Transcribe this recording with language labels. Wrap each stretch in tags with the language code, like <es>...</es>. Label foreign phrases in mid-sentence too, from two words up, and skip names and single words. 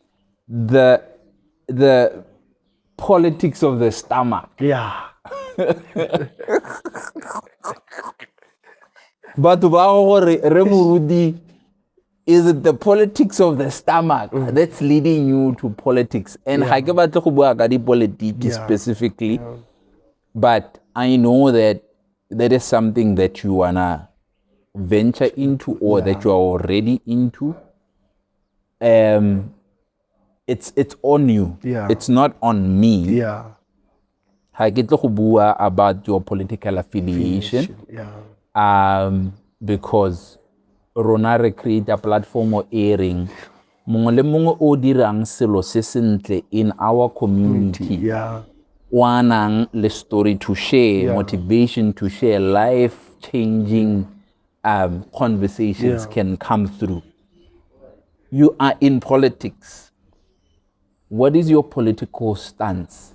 <en>The politics of the stomach. Yeah. But is it the politics of the stomach that's leading you to politics? And I</en> <tn>ke batla go bua ka</tn> <en>politics specifically, but I know that that is something that you wanna venture into or that you are already into. It's on you. Yeah. It's not on me. Yeah. I get to bua about your political affiliation. Yeah.</en> <tn>Because rona re</tn> <en>create a platform</en> <tn>o airing mongwe le mongwe o dirang selo se sentle</tn> <en>in our community. Yeah.</en> <tn>Wanang le</tn> <en>story to share, motivation to share, life changing conversations can come through. You are in politics. What is your political stance?</en>